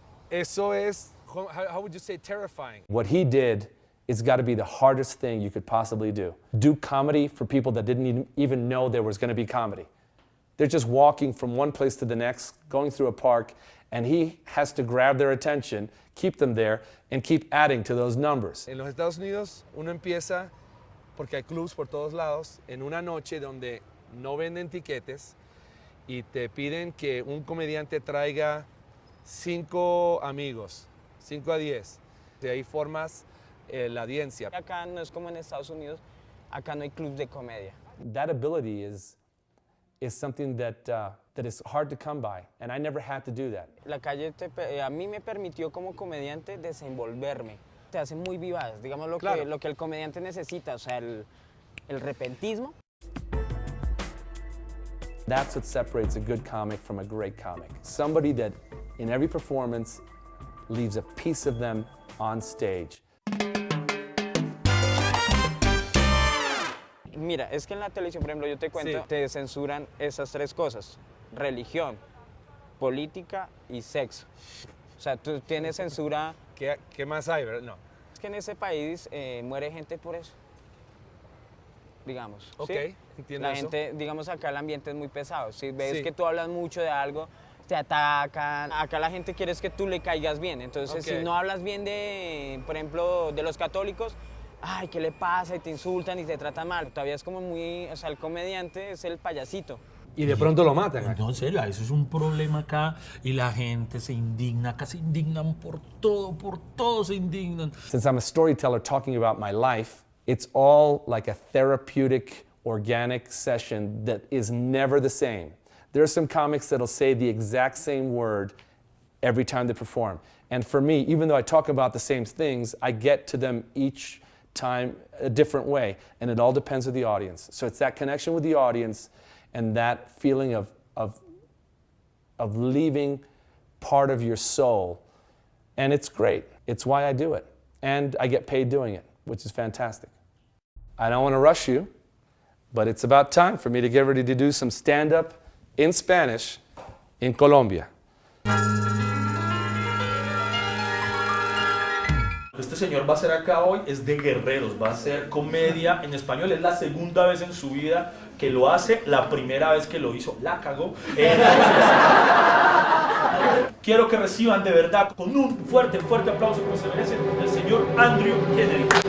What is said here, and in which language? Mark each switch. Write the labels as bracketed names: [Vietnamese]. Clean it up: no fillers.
[Spanish] Eso es, [English] how would you say, terrifying? What he did is got to be the hardest thing you could possibly do. Do comedy for people that didn't even know there was going to be comedy. They're just walking from one place to the next, going through a park, and he has to grab their attention, keep them there, and keep adding to those numbers. [Spanish] En los Estados Unidos, uno empieza, porque hay clubs por todos lados, en una noche donde no venden tiquetes y te piden que un comediante traiga 5 amigos, 5 a 10. De ahí formas la audiencia. Acá no es como en Estados Unidos, acá no hay clubs de comedia. [English] That ability is something that is hard to come by, and I never had to do that. [Spanish] La calle a mí me permitió como comediante desenvolverme. Te hace muy vivaz, digamos lo que el comediante necesita, o sea, el repentismo. [English] That's what separates a good comic from a great comic. Somebody that in every performance leaves a piece of them on stage. [Spanish] Mira, es que en la televisión, por ejemplo, yo te cuento, te censuran esas 3 cosas: religión, política y sexo. O sea, tú tienes censura... ¿Qué más hay, verdad? No. Es que en ese país muere gente por eso, digamos. Ok, ¿sí? entiendo La eso. gente, digamos, acá el ambiente es muy pesado. Si ves que tú hablas mucho de algo, te atacan. Acá la gente quiere es que tú le caigas bien. Entonces, si no hablas bien de, por ejemplo, de los católicos, ay, ¿qué le pasa? Y te insultan y te tratan mal. Todavía es como muy, o sea, el comediante es el payasito. Y de pronto lo matan. No, en serio, eso es un problema acá y la gente se indigna, acá se indignan por todo se indignan. [English] Since I'm a storyteller talking about my life, it's all like a therapeutic, organic session that is never the same. There are some comics that'll say the exact same word every time they perform. And for me, even though I talk about the same things, I get to them each time a different way. And it all depends on the audience. So it's that connection with the audience and that feeling of leaving part of your soul. And it's great. It's why I do it. And I get paid doing it, which is fantastic. I don't want to rush you, but it's about time for me to get ready to do some stand-up in Spanish in Colombia. [Spanish] Este señor va a hacer acá hoy es de guerreros, va a hacer comedia en español, es la segunda vez en su vida que lo hace, la primera vez que lo hizo la cagó. Quiero que reciban de verdad con un fuerte aplauso como se merece el señor Andrew Kennedy.